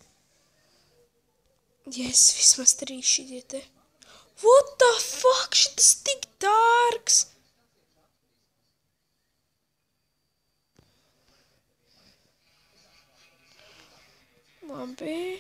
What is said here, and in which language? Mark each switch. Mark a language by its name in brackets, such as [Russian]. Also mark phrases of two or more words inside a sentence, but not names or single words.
[Latvian] Yes, vismaz 3 šitie te. [English] What the fuck, [Latvian] šitas tik dārgs. Labi.